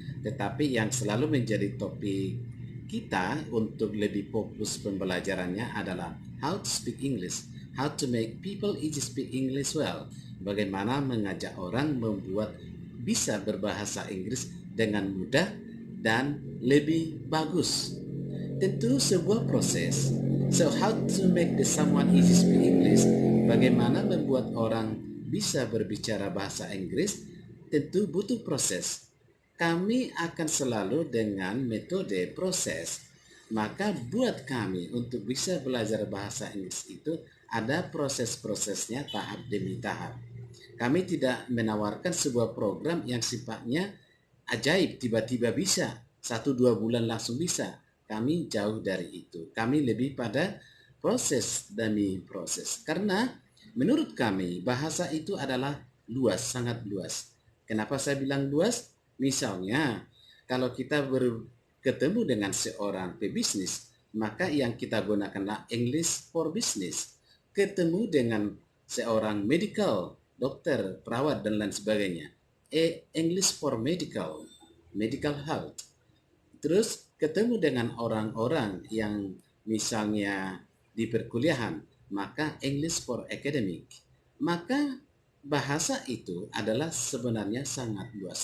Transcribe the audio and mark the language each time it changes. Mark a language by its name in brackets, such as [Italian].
[Indonesian] Tetapi yang selalu menjadi topik kita untuk lebih fokus pembelajarannya adalah [English] how to speak English, how to make people easy speak English well. [Indonesian] Bagaimana mengajak orang membuat bisa berbahasa Inggris dengan mudah dan lebih bagus. Tentu sebuah proses. [English] So how to make someone easy speak English? [Indonesian] Bagaimana membuat orang bisa berbicara bahasa Inggris? Tentu butuh proses. Kami akan selalu dengan metode proses. Maka buat kami untuk bisa belajar bahasa Inggris itu ada proses-prosesnya tahap demi tahap. Kami tidak menawarkan sebuah program yang sifatnya ajaib, tiba-tiba bisa, 1-2 bulan langsung bisa. Kami jauh dari itu. Kami lebih pada proses demi proses. Karena menurut kami bahasa itu adalah luas, sangat luas. Kenapa saya bilang luas? Misalnya, kalau kita ketemu dengan seorang pebisnis, maka yang kita gunakanlah English for business. Ketemu dengan seorang medical, dokter, perawat, dan lain sebagainya. English for medical health. Terus ketemu dengan orang-orang yang misalnya di perkuliahan, maka English for academic. Maka bahasa itu adalah sebenarnya sangat luas.